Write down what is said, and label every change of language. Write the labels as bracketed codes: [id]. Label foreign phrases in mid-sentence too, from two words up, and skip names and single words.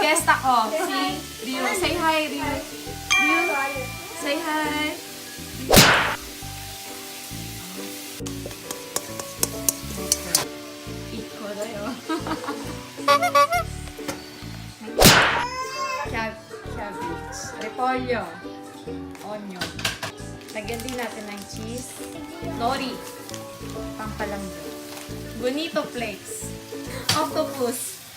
[tl] Kanta ko. [en] Si Ryu. Say hi, Ryu. Ryu, say hi. [ja] 行こだよ. [tl] Cabbage. Repolyo. Onion. Lagyan din natin ng cheese. Nori. Pampalambot. [en] Bonito flakes. [tl] Octopus.